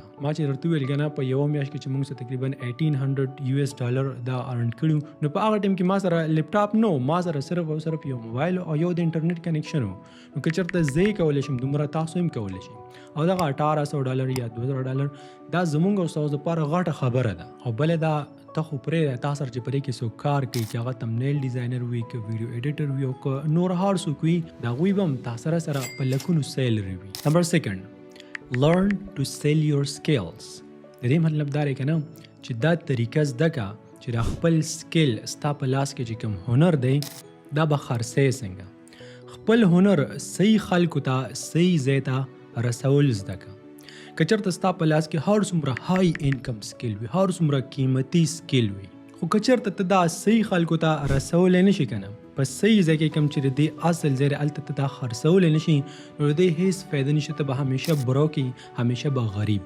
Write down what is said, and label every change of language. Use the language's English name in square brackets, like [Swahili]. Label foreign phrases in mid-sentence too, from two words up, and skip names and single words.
[Pashto] ما چې درته وویل که نه په یوه میاشت کې چې موږ سره تقریبا $1800 دا ارن کړي نو په هغه ټایم کې ما سره لیپټاپ نو ما سره صرف او صرف یو موبایل او یو د [English] internet connection [Pashto] نو که چېرته زه یې کولی شم دومره تاسو هم کولی شي او دغه $1800 یا $2000 دا زمونږ او ستاسو دپاره غټه خبره ده. او بله دا ته خو پرېږده تا سره چې په دې کې څوک کار کوي چې هغه [English] thumbnail designer [Pashto] وي که [English] video editor [Pashto] وي او که نور هر څوک وي د هغوی به هم تا سره په لکونو سیلري وي. [English] نمبر 2 learn to sell your skills. [Pashto] د دې مطلب دا دی که نه چې دا طریقه زده کړه چې دا خپل سکل ستا په لاس کې چې کوم هنر دی دا به خرڅی څنګه خپل هنر صحیح خلکو ته صحیح ځای ته رسول زده کړه. که چېرته ستا په لاس کې هر څومره [English] high income skill [Pashto] وي هر څومره قیمتي سکل وي خو که چېرته ته دا صحیح خلکو ته رسولی نه شي که نه په صحیح ځای کې کوم چې د دې اصل ځای دی هلته ته دا خرڅولی نه شي نو د دې هېڅ فایده نشته ته به همیشه بروک وي همیشه به غریب وي.